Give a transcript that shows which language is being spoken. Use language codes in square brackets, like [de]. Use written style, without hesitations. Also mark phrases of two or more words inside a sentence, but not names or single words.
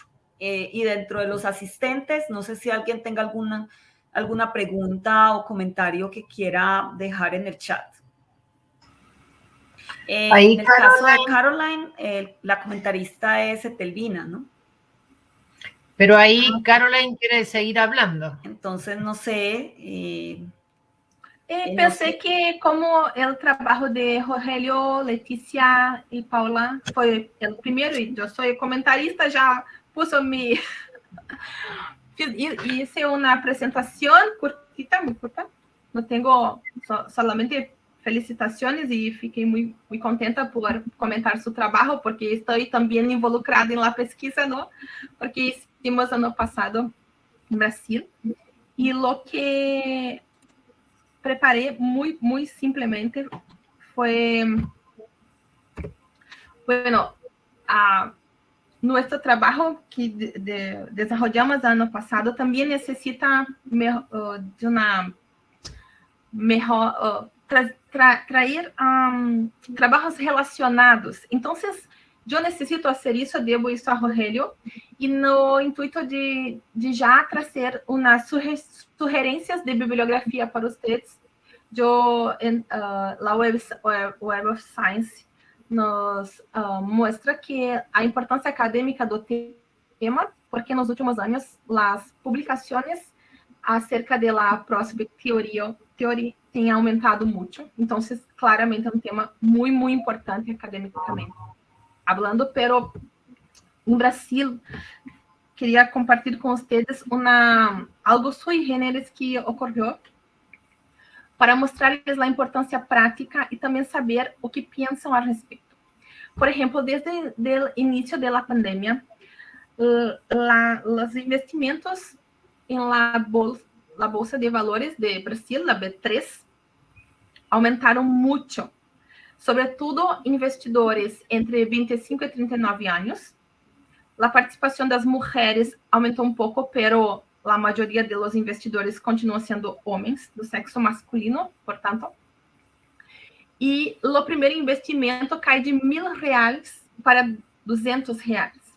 [es] Y dentro de los asistentes, no sé si alguien tenga alguna pregunta o comentario que quiera dejar en el chat. En el caso de Caroline, la comentarista es Etelvina, ¿no? Pero ahí Caroline quiere seguir hablando. Entonces, no sé. [pt] Pensei que como o trabalho de Rogelio, Letícia e Paula foi o primeiro, e eu sou comentarista, [es] já puso mi... [pt] Hice uma apresentação curtita, muito curta. Não tenho solamente felicitações e fiquei muito contenta por comentar seu trabalho, porque estou também involucrada na pesquisa, não? Porque hicimos ano passado em Brasil. [es] E o que preparé muy simplemente fue, bueno, nuestro trabajo que desarrollamos año pasado también necesita de una mejor, traer trabajos relacionados. Entonces, [pt] eu necessito fazer isso, devo isso a Rogelio, e no intuito de já trazer umas sugerências de bibliografia para vocês. A Web of Science nos mostra que a importância acadêmica do tema, porque nos últimos anos as publicações acerca da [en] prospect theory [pt] têm aumentado muito. Então, claramente é um tema muito importante academicamente [es] hablando, pero en Brasil quería compartir con ustedes algo [la] sui generis [es] que ocurrió para mostrarles la importancia práctica y también saber o que piensan al respecto. Por ejemplo, desde el inicio de la pandemia, los investimentos en la Bolsa de Valores de Brasil, la B3, aumentaron mucho. [pt] Sobretudo investidores entre 25 e 39 anos. A participação das mulheres aumentou um pouco, pero a maioria dos investidores continuam sendo homens do sexo masculino, portanto. E o primeiro investimento cai de R$1.000 para R$200.